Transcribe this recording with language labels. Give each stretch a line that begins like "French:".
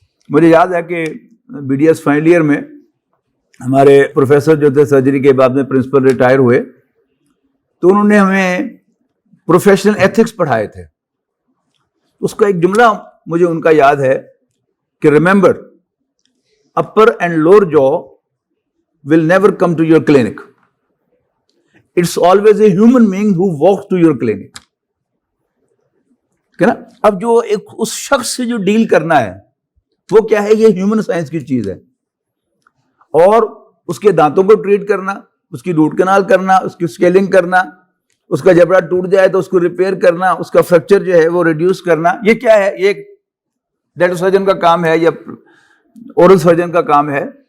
Urdu: مجھے یاد ہے کہ BDS فائنل ایئر میں ہمارے پروفیسر جو تھے سرجری کے بعد میں پرنسپل ریٹائر ہوئے, تو انہوں نے ہمیں پروفیشنل ایتھکس پڑھائے تھے. اس کا ایک جملہ مجھے ان کا یاد ہے کہ
English: Remember, upper and lower jaw will never come to your clinic. It's always a human being who walks to your clinic.
Urdu: نا, اب جو ایک اس شخص سے جو ڈیل کرنا ہے وہ کیا ہے, یہ ہیومن سائنس کی چیز ہے. اور اس کے دانتوں کو ٹریٹ کرنا, اس کی روٹ کنال کرنا, اس کی اسکیلنگ کرنا, اس کا جبڑا ٹوٹ جائے تو اس کو ریپیئر کرنا, اس کا فریکچر جو ہے وہ ریڈیوس کرنا, یہ کیا ہے, یہ ڈینٹل سرجن کا کام ہے یا اورل سرجن کا کام ہے.